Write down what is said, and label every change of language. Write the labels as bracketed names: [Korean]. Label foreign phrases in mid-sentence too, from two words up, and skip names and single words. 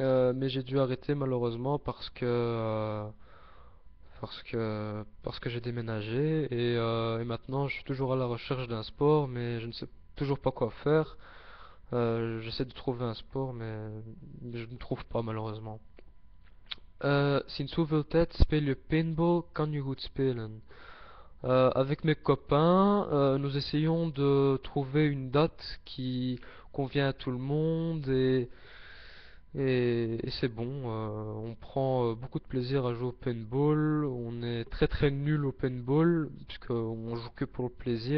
[French] mais j'ai dû arrêter malheureusement parce que j'ai déménagé et maintenant je suis toujours à la recherche d'un sport, mais je ne sais toujours pas quoi faire. J'essaie de trouver un sport, mais je ne trouve pas malheureusement. [Dutch] Sinds hoeveel tijd speel je paintball? Kan je goed spelen? [French] Avec mes copains, nous essayons de trouver une date qui convient à tout le monde et c'est bon. On prend beaucoup de plaisir à jouer au paintball. On est très très nul au paintball puisqu'on joue que pour le plaisir.